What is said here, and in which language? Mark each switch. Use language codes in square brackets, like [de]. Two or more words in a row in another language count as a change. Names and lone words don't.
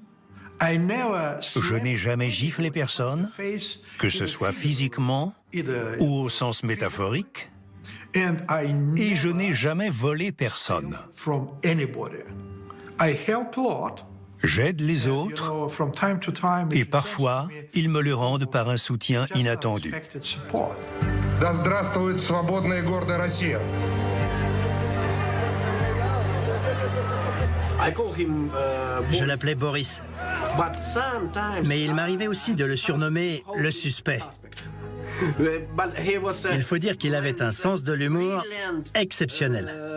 [fr] Je n'ai jamais giflé personne, que ce soit physiquement ou au sens métaphorique. Et je n'ai jamais volé personne. J'aide les autres et parfois, ils me le rendent par un soutien inattendu. [ru] Да здравствует свободная и гордая Россия. [fr] Je l'appelais Boris. Mais il m'arrivait aussi de le surnommer le suspect. Il faut dire qu'il avait un sens de l'humour exceptionnel.